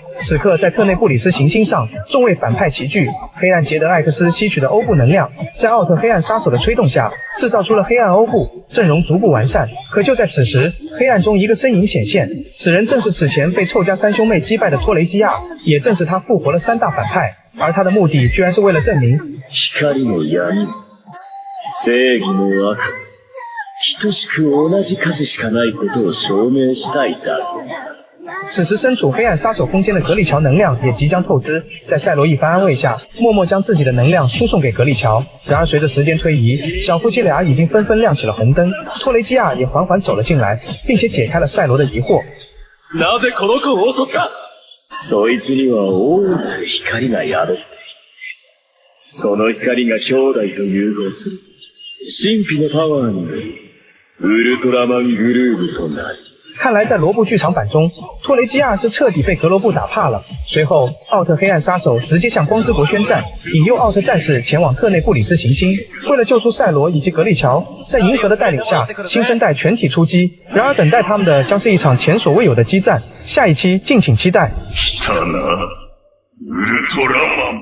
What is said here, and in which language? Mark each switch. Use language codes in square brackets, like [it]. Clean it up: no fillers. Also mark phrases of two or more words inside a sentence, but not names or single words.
[zh] 此刻在特内布里斯行星上，众位反派齐聚，黑暗杰德艾克斯吸取的欧布能量，在奥特黑暗杀手的吹动下，制造出了黑暗欧布，阵容逐步完善。可就在此时，黑暗中一个身影显现，此人正是此前被臭家3兄妹击败的托雷基亚，也正是他复活了3大反派。而他的目的居然是为了证明 [ja] 光も闇も正義も悪も等しく同じ数しかないことを証明したいだけさ。 [zh] 此时身处黑暗杀手空间的格力乔能量也即将透支，在赛罗一番安慰下，默默将自己的能量输送给格力乔。然而随着时间推移，小夫妻俩已经纷纷亮起了红灯，托雷基亚也缓缓走了进来，并且解开了赛罗的疑惑。 [ja] なぜこの子を襲った？そいつには大いなる光が宿っている。その光が兄弟と融合する。神秘のパワーにより、ウルトラマングルーヴとなる。 [zh] 看来在罗布剧场版中，托雷基亚是彻底被格罗布打怕了。随后，奥特黑暗杀手直接向光之国宣战，引诱奥特战士前往特内布里斯行星。为了救出赛罗以及格力乔，在银河的带领下，新生代全体出击。然而等待他们的将是一场前所未有的激战。下一期敬请期待。 [ja] 来たな、ウルトラマン。